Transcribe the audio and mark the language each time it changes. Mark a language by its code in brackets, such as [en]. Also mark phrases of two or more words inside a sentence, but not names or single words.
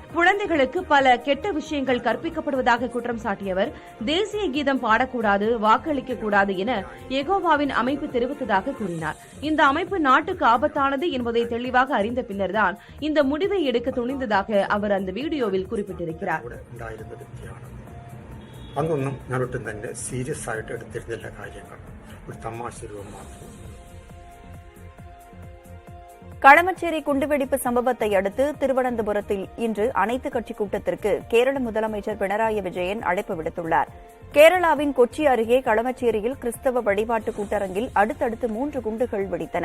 [ta] குழந்தைகளுக்கு பல கெட்ட விஷயங்கள் கற்பிக்கப்படுவதாக குற்றம் சாட்டியவர், தேசிய கீதம் பாடக்கூடாது, வாக்களிக்கக்கூடாது என எகோவாவின் அமைப்பு தெரிவித்ததாக கூறினார். இந்த அமைப்பு நாட்டுக்கு ஆபத்தானது என்பதை தெளிவாக அறிந்த பின்னர்தான் இந்த முடிவை எடுக்க துணிந்ததாக அவர் அந்த வீடியோவில் குறிப்பிட்டிருக்கிறார். [ml] അതൊന്നും ഞാനൊട്ടും തന്നെ സീരിയസ് ആയിട്ട് എടുത്തിരുന്നില്ല കാര്യങ്ങൾ. ഒരു തമാശ രൂപം. [ta] களமச்சேரி குண்டுவெடிப்பு சம்பவத்தை அடுத்து திருவனந்தபுரத்தில் இன்று அனைத்துக் கட்சி கூட்டத்திற்கு கேரள முதலமைச்சர் பினராயி விஜயன் அழைப்பு விடுத்துள்ளார். கேரளாவின் கொச்சி அருகே களமச்சேரியில் கிறிஸ்தவ வழிபாட்டு கூட்டரங்கில் அடுத்தடுத்து 3 குண்டுகள் வெடித்தன.